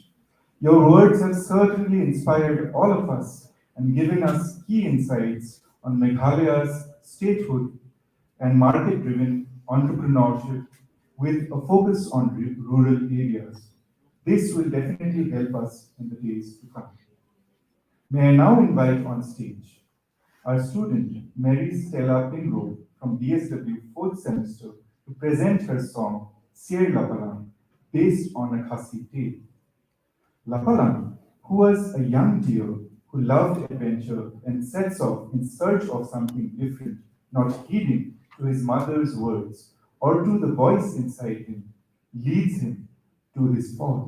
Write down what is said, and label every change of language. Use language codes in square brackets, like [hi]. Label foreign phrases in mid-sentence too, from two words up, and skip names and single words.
[en] Your words have certainly inspired all of us and given us key insights on Meghalaya's statehood and market-driven entrepreneurship with a focus on rural areas. This will definitely help us in the days to come. May I now invite on stage our student, Mary Stella Pingrove from DSW 4th semester to present her song, Sir Lapalang, based on a Khasi tale. Lapalang, who was a young deer who loved adventure and sets off in search of something different, not heeding to his mother's words or to the voice inside him, leads him to his fall.